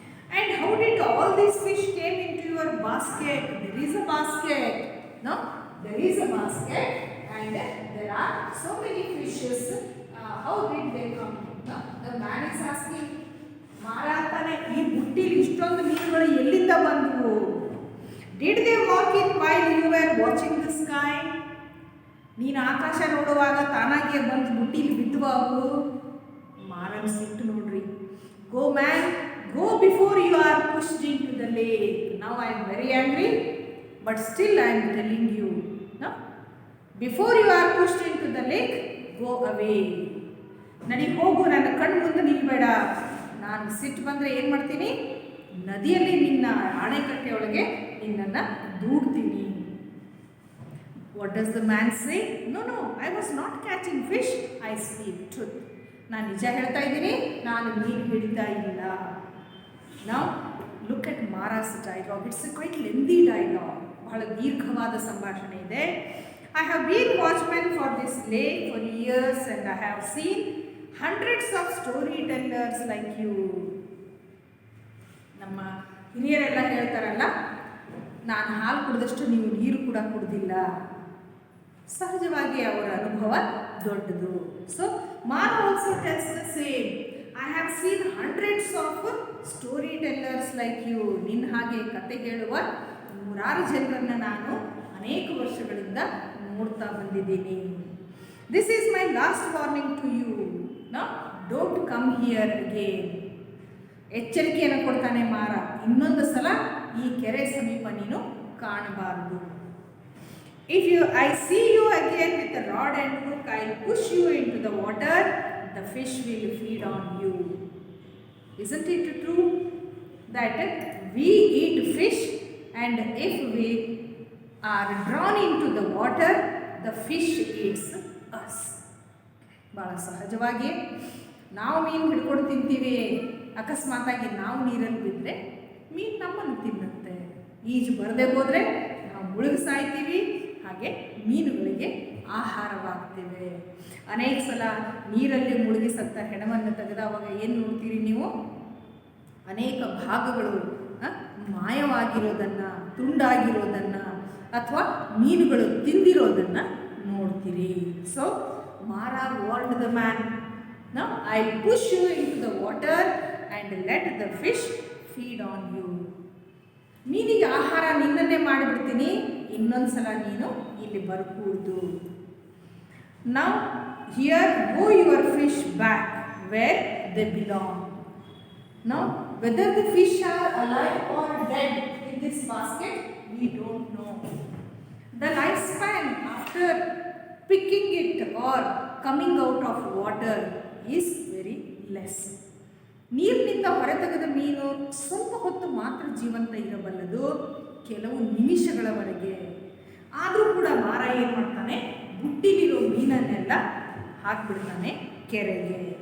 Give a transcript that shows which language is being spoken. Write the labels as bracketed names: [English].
[English] And how did all these fish came into your basket? There is a basket. No? There is a basket and there are so many fishes. How did they come? No? The man is asking, [Kannada] ಮಾರಾತನೇ ಈ ಬುಟ್ಟಿಲಿ ಇಷ್ಟೊಂದು ಮೀನುಗಳು ಎಲ್ಲಿಂದ ಬಂದವು? [English] Did they walk in while you were watching the sky? [Kannada] ನೀನು ಆಕಾಶ ನೋಡುವಾಗ ತಾನಾಗಿಯೇ ಬಂದು ಬುಟ್ಟಿಲಿ ಬಿದ್ದುವ ಅವು? ಮಾರನ್ ಸಿಟ್ಟು ನೋಡ್ರಿ. [English] Go man, go before you are pushed into the lake. Now I am very angry, but still I am telling you. No? Before you are pushed into the lake, go away. [Kannada] ನಡಿ ಹೋಗು, ನನ್ನ ಕಣ್ಣು ಮುಂದೆ ನಿಲ್ಬೇಡ. ನಾನು ಸಿಟ್ಟು ಬಂದರೆ ಏನು ಮಾಡ್ತೀನಿ? ನದಿಯಲ್ಲಿ ನಿನ್ನ ಅಣೆಕಟ್ಟೆಯೊಳಗೆ ನಿನ್ನನ್ನು ದೂಡ್ತೀನಿ. [English] What does the man say? No, I was not catching fish. I speak truth. [Kannada] ನಾನು ನಿಜ ಹೇಳ್ತಾ ಇದ್ದೀನಿ, ನಾನು ಮೀನು ಹಿಡಿತಾ ಇಲ್ಲ. [English] Now look at Mara's dialogue. It's a quite lengthy dialogue. [Kannada] ಬಹಳ ದೀರ್ಘವಾದ ಸಂಭಾಷಣೆ ಇದೆ. [English] I have been watchman for this lake for years and I have seen hundreds of storytellers like you. [Kannada] ನಮ್ಮ ಹಿರಿಯರೆಲ್ಲ ಹೇಳ್ತಾರಲ್ಲ, ನಾನು ಹಾಲು ಕುಡಿದಷ್ಟು ನೀವು ನೀರು ಕೂಡ ಕುಡಿದಿಲ್ಲ. ಸಹಜವಾಗಿ ಅವರ ಅನುಭವ ದೊಡ್ಡದು. [English] So Mara also tells the same. I have seen hundreds of storytellers like you. [Kannada] ನಿನ್ನ ಹಾಗೆ ಕತೆ ಹೇಳುವ ನೂರಾರು ಜನರನ್ನು ನಾನು ಅನೇಕ ವರ್ಷಗಳಿಂದ ನೋಡ್ತಾ ಬಂದಿದ್ದೀನಿ. [English] This is my last warning to you. No, don't come here again. [Kannada] ಎಚ್ಚರಿಕೆಯನ್ನು ಕೊಡ್ತಾನೆ ಮಾರ, ಇನ್ನೊಂದು ಸಲ ಈ ಕೆರೆ ಸಮೀಪ ನೀನು ಕಾಣಬಾರದು. [English] If I see you again with a rod and hook, I'll push you into the water. The fish will feed on you. Isn't it true that we eat fish and if we are drawn into the water, the fish eats us? [Kannada] ಭಾಳ ಸಹಜವಾಗಿ ನಾವು ಮೀನು ಹಿಡ್ಕೊಂಡು ತಿಂತೀವಿ. ಅಕಸ್ಮಾತಾಗಿ ನಾವು ನೀರಲ್ಲಿ ಬಿದ್ದರೆ ಮೀನು ನಮ್ಮನ್ನು ತಿನ್ನುತ್ತೆ. ಈಜು ಬರದೆ ಹೋದರೆ ನಾವು ಮುಳುಗಿ ಸಾಯ್ತೀವಿ, ಹಾಗೆ ಮೀನುಗಳಿಗೆ ಆಹಾರವಾಗ್ತೇವೆ. ಅನೇಕ ಸಲ ನೀರಲ್ಲಿ ಮುಳುಗಿ ಸತ್ತ ಹೆಣವನ್ನು ತೆಗೆದವಾಗ ಏನು ನೋಡ್ತೀರಿ ನೀವು? ಅನೇಕ ಭಾಗಗಳು ಮಾಯವಾಗಿರೋದನ್ನು, ತುಂಡಾಗಿರೋದನ್ನು ಅಥವಾ ಮೀನುಗಳು ತಿಂದಿರೋದನ್ನು ನೋಡ್ತೀರಿ. [English] So Mara warned the man, now I'll push you into the water and let the fish feed on you. [Kannada] ಮೀನಿಗೆ ಆಹಾರ ನಿನ್ನನ್ನೇ ಮಾಡಿಬಿಡ್ತೀನಿ, ಇನ್ನೊಂದು ಸಲ ನೀನು ಇಲ್ಲಿ ಬರಕೂಡ್ದು. [English] Now here go your fish back where they belong. Now whether the fish are alive or dead in this basket, we don't know. The lifespan after picking it or coming out of water is very less. [Kannada] ನೀರಿನಿಂದ ಹೊರತೆಗೆದ ಮೀನು ಸ್ವಲ್ಪ ಹೊತ್ತು ಮಾತ್ರ ಜೀವಂತ ಇರಬಲ್ಲದು, ಕೆಲವು ನಿಮಿಷಗಳವರೆಗೆ. ಆದರೂ ಕೂಡ ಮಾರ ಏನು ಮಾಡ್ತಾನೆ? ಬುಟ್ಟಿಲಿರೋ ಮೀನನ್ನೆಲ್ಲ ಹಾಕ್ಬಿಡ್ತಾನೆ ಕೆರೆಗೆ.